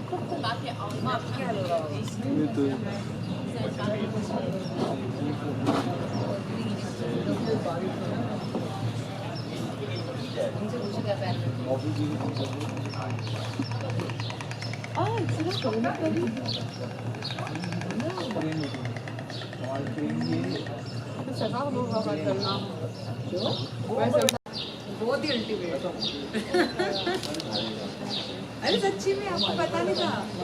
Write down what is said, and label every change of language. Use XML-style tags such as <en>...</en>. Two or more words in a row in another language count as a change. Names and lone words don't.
<fr>Ah, excellent, je n'avais même pas vu. C'est rare d'en voir à Colmar. Ouais,</fr> <hi>बहुत ही अल्टीमेट। अरे सच्ची में आपको पता नहीं था?</hi>